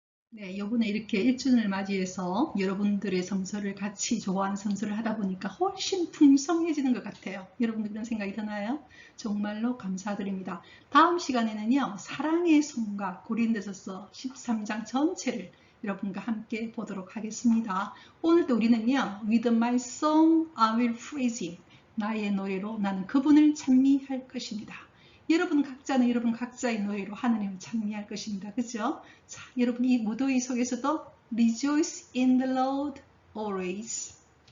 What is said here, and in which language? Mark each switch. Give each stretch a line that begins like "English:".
Korean: 네, 이번에 이렇게 1주년을 맞이해서 여러분들의 성서를 같이 좋아하는 성서를 하다 보니까 훨씬 풍성해지는 것 같아요. 여러분들 그런 생각이 드나요? 정말로 감사드립니다. 다음 시간에는요, 사랑의 손과 고린도서서 13장 전체를 여러분과 함께 보도록 하겠습니다. 오늘도 우리는요,
English: With my song I will praise him.
Korean: 나의 노래로 나는 그분을 찬미할 것입니다. 여러분 각자는 여러분 각자의 노래로 하느님을 찬미할 것입니다. 그죠? 자, 여러분 이 무더위 속에서도
English: Rejoice in the Lord always.